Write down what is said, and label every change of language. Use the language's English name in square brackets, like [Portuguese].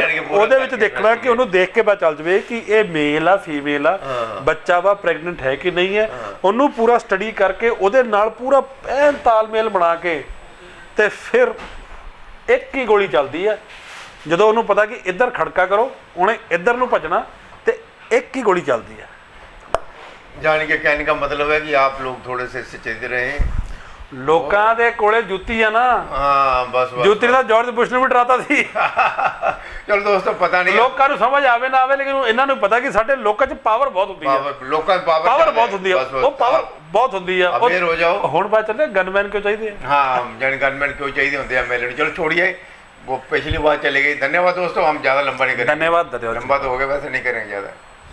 [Punjabi] ਉਹਦੇ ਵਿੱਚ ਦੇਖਣਾ ਕਿ ਉਹਨੂੰ ਦੇਖ ਕੇ ਪਤਾ ਚੱਲ ਜਾਵੇ ਕਿ ਇਹ ਮੇਲ ਆ, ਫੀਮੇਲ ਆ, ਬੱਚਾ ਵਾ, ਪ੍ਰੈਗਨੈਂਟ ਹੈ ਕਿ ਨਹੀਂ ਹੈ। ਉਹਨੂੰ ਪੂਰਾ ਸਟੱਡੀ ਕਰਕੇ ਉਹਦੇ ਨਾਲ ਪੂਰਾ ਐਨ ਤਾਲਮੇਲ ਬਣਾ ਕੇ, ਤੇ ਫਿਰ ਇੱਕ ਹੀ ਗੋਲੀ ਚੱਲਦੀ ਹੈ। ਜਦੋਂ ਉਹਨੂੰ ਪਤਾ ਕਿ ਇੱਧਰ ਖੜਕਾ ਕਰੋ, ਉਹਨੇ ਇੱਧਰ ਨੂੰ ਭੱਜਣਾ, ਤੇ ਇੱਕ ਹੀ ਗੋਲੀ ਚੱਲਦੀ ਹੈ। [Hindi] ਜਾਣੀ कि कहने का मतलब है कि आप लोग थोड़े से सचेत रहें। [Punjabi] ਲੋਕਾਂ ਦੇ ਕੋਲੇ ਜੁੱਤੀ ਆ ਨਾ, ਹਾਂ ਬਸ ਬਸ ਜੁੱਤੀ ਦਾ ਜਾਰਜ ਬੁਸ਼ ਨੂੰ ਵੀ ਡਰਾਤਾ ਸੀ। ਚਲੋ ਦੋਸਤੋ ਪਤਾ ਨਹੀਂ ਲੋਕਾਂ ਨੂੰ ਸਮਝ ਆਵੇ ਨਾ ਆਵੇ, ਲੇਕਿਨ ਇਹਨਾਂ ਨੂੰ ਪਤਾ ਕਿ ਸਾਡੇ ਲੋਕਾਂ 'ਚ ਪਾਵਰ ਬਹੁਤ ਹੁੰਦੀ ਹੈ, ਲੋਕਾਂ ਦੀ ਪਾਵਰ ਬਹੁਤ ਹੁੰਦੀ ਹੈ, ਉਹ ਪਾਵਰ ਬਹੁਤ ਹੁੰਦੀ ਆ। ਅਵੇਅਰ ਹੋ ਜਾਓ। ਹੁਣ ਬਾਅਦ ਚੱਲੇ ਗਨਮੈਨ ਕਿਉਂ ਚਾਹੀਦੇ ਆ? [Hindi] हाँ जन गनमैन क्यों चाहिए होते हैं एमएलए। चलो छोड़िए, वो पिछली बात चली गई। धन्यवाद दोस्तों, हम ज़्यादा लंबा नहीं करेंगे। धन्यवाद। लंबा तो हो गया, वैसे नहीं करेंगे ज़्यादा।